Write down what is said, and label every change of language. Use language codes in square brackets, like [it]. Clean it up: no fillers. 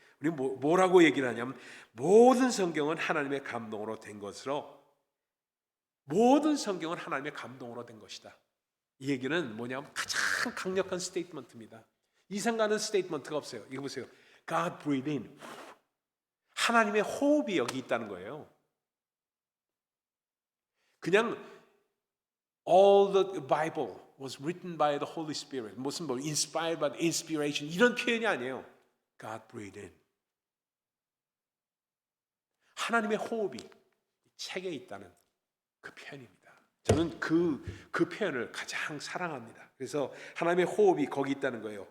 [ko] 우리 뭐라고 얘기를 하냐면 모든 성경은 하나님의 감동으로 된 것으로, 모든 성경은 하나님의 감동으로 된 것이다. 이 얘기는 뭐냐면 가장 강력한 스테이트먼트입니다. 이상 가는 스테이트먼트가 없어요. 이거 보세요. [en] God breathed in. [ko] 하나님의 호흡이 여기 있다는 거예요. [en] 그냥 all the Bible was written by the Holy Spirit. [ko] 무슨 뭐 [en] inspired by inspiration [ko] 이런 표현이 아니에요. [en] God breathed in. [ko] 하나님의 호흡이 책에 있다는 그 표현입니다. 저는 그 표현을 가장 사랑합니다. 그래서 하나님의 호흡이 거기 있다는 거예요.